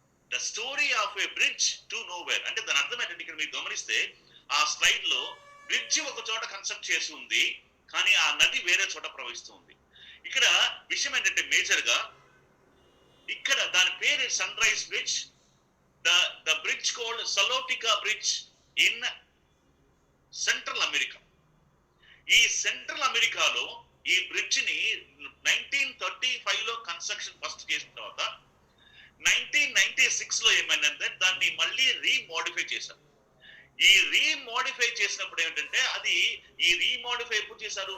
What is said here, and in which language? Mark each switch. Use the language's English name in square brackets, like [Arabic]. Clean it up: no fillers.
[English] the story of a bridge to nowhere [Telugu] అంటే దాని అర్థం ఏంటంటే, ఇక్కడ మీరు గమనిస్తే ఆ స్లైడ్ లో బ్రిడ్జ్ ఒక చోట కన్స్ట్రక్ట్ చేసి ఉంది, కానీ ఆ నది వేరే చోట ప్రవహిస్తూ ఉంది. ఇక్కడ విషయం ఏంటంటే మేజర్ గా ఇక్కడ దాని పేరు sun rise bridge. [English] The bridge called Salotika Bridge in Central America. [Telugu] ఈ సెంట్రల్ అమెరికాలో ఈ బ్రిడ్జ్ ని 1935 లో కన్స్ట్రక్షన్ ఫస్ట్ చేసిన తర్వాత 1996 లో ఏమైందంటే దాన్ని మళ్ళీ రీమోడిఫై చేశారు. ఈ రీమోడిఫై చేసినప్పుడు ఏంటంటే అది ఈ రీమోడిఫై ఎప్పుడు చేశారు?